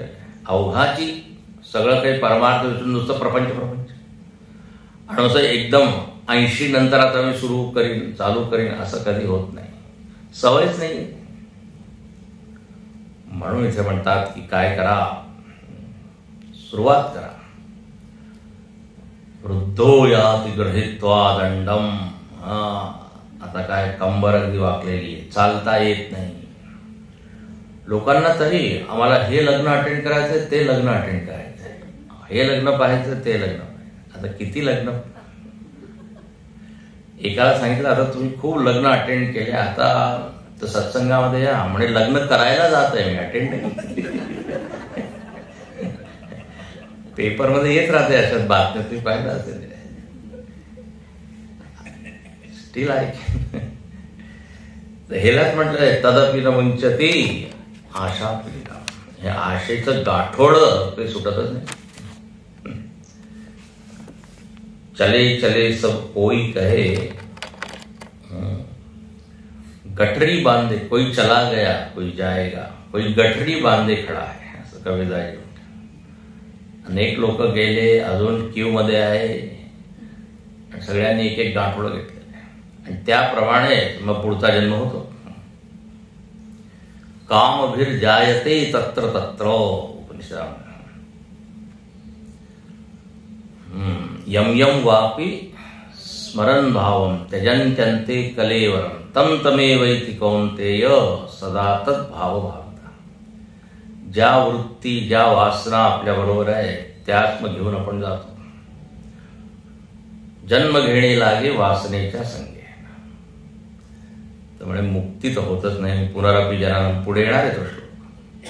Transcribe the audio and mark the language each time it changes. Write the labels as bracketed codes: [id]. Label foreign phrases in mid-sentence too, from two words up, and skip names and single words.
[mr] अवघाची सगळं काही परमार्थ विसरून नुसतं प्रपंच आणि असं एकदम 80 नंतर आता मी चालू करीन असं कधी होत नाही, सवयच नाही. म्हणून इथे म्हणतात की काय करा, सुरुवात करा. [sa] वृद्धो याति गृहीत्वा दंडम. [mr] आता काय कंबर अगदी वाकलेली आहे, चालता येत नाही. लोकांना तरी आम्हाला हे लग्न अटेंड करायचंय, ते लग्न अटेंड करायचंय, हे लग्न पाहायचं, ते लग्न पाहायचं. आता किती लग्न. एकाला सांगितलं आता तुम्ही खूप लग्न अटेंड केले, आता तर सत्संगामध्ये या. म्हणजे लग्न करायला जात आहे मी, अटेंड नाही. पेपरमध्ये येत राहते अशाच बातम्या, तुम्ही पाहिलं असेल. स्टील आहे. हेलाच म्हटलंय [sa] तदपि न मुंचती आशा पीडा. [mr] हे आशेचं गाठोड काही सुटतच नाही. [hi] चले चले सब कोई कहे, गठरी बांधे कोई चला गया कोई जाएगा, कोई गठरी बांधे खडा [mr] आहे असं कविता आहे. अनेक लोक गेले, अजून क्यू मध्ये आहे, सगळ्यांनी एक एक गाठोडं घेतलं आणि त्याप्रमाणे मग पुढचा जन्म होतो. [sa] कामभिर जायते तत्र तत्र उपनिषद. यम यम वापि स्मरण भावम त्यजन्त्यन्ते कलेवरम तम तमेवैति कौन्तेय सदा तत् भाव भावता. [mr] ज्या वृत्ती ज्या वासना आपल्या बरोबर आहे त्याच मग घेऊन आपण जातो. जन्म घेणे लागे वासनेच्या संगे. त्यामुळे मुक्ती तर होतच नाही, पुनरपि जन्म पुढे येणार आहे तो श्लोक.